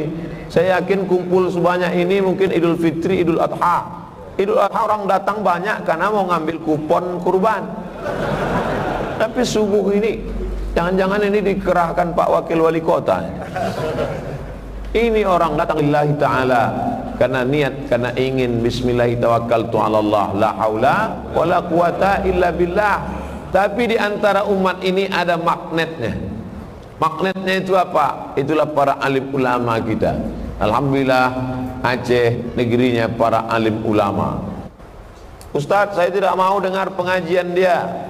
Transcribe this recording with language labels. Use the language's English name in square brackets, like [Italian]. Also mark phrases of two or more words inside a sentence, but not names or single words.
[Indonesian] Saya yakin kumpul sebanyak ini mungkin Idul Fitri, Idul Adha. Idul Adha orang datang banyak karena mau ngambil kupon kurban. Tapi subuh ini, jangan-jangan ini dikerahkan Pak Wakil Wali Kota. Ini orang datang [Arabic] لله تعالى, [Indonesian] karena niat, karena ingin [Arabic] بسم الله توكلت على الله، لا حول ولا قوة إلا بالله. [Indonesian] Tapi di antara umat ini ada magnetnya. Magnetnya itu apa? Itulah para alim ulama kita. Alhamdulillah Aceh negerinya para alim ulama. Ustadz, saya tidak mau dengar pengajian dia.